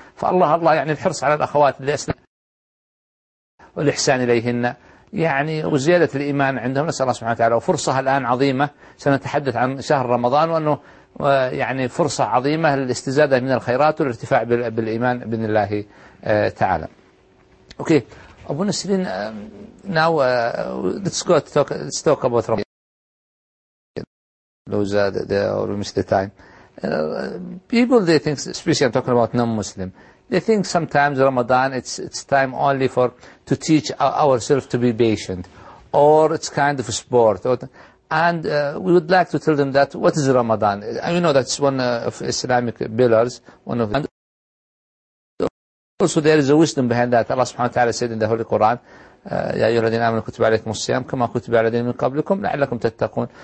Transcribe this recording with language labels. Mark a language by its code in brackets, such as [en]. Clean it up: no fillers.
[ar] فالله الله يعني الحرص على الأخوات اللي أسلم والإحسان إليهن يعني وزيادة الإيمان عندهم، نسأل الله سبحانه وتعالى. وفرصة الآن عظيمة، سنتحدث عن شهر رمضان وأنه يعني فرصة عظيمة للاستزادة من الخيرات والارتفاع بالإيمان بإذن الله تعالى. [en] Okay أبو نسرين، now let's go to talk, let's talk about Ramadan. Lose the or miss the time. People they think, especially I'm talking about non-Muslim, they think sometimes Ramadan it's time only for to teach ourselves to be patient, or it's kind of a sport. We would like to tell them that what is Ramadan. You know that's one of Islamic pillars. One of also there is a wisdom behind that. Allah Subhanahu wa Taala said in the Holy Quran. [ar] يا أيها الذين آمنوا كتب عليكم الصيام كما كتب على الذين من قبلكم لعلكم تتقون.